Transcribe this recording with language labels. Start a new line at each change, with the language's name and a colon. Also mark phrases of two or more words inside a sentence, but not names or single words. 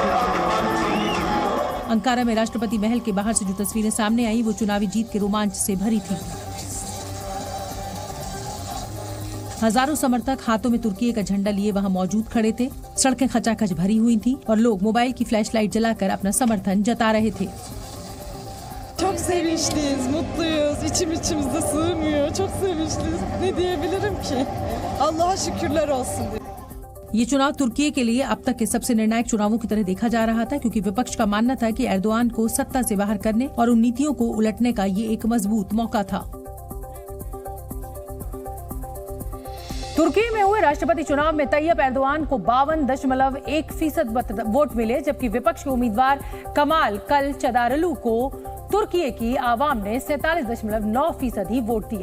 Hindi: अंकारा में राष्ट्रपति महल के बाहर से जो तस्वीरें सामने आई, वो चुनावी जीत के रोमांच से भरी थी। हजारों समर्थक हाथों में तुर्की का झंडा लिए वहां मौजूद खड़े थे। सड़कें खचाखच भरी हुई थीं और लोग मोबाइल की फ्लैशलाइट जलाकर अपना समर्थन जता रहे थे।
Turkish: Çok sevinçliyiz, mutluyuz. İçim içimizde sığmıyor. Çok sevinçliyiz. Ne diyebilirim ki? Allah'a şükürler olsun.
Hindi: ये चुनाव तुर्की के लिए अब तक के सबसे निर्णायक चुनावों की तरह देखा जा रहा था, क्योंकि विपक्ष का मानना था कि एर्दोआन को सत्ता से बाहर करने और उन नीतियों को उलटने का ये एक मजबूत मौका था। तुर्की में हुए राष्ट्रपति चुनाव में तैयप एर्दोआन को 52.1% वोट मिले, जबकि विपक्ष के उम्मीदवार कमाल कल चदारलू को तुर्की की आवाम ने 47.9% वोट दिया।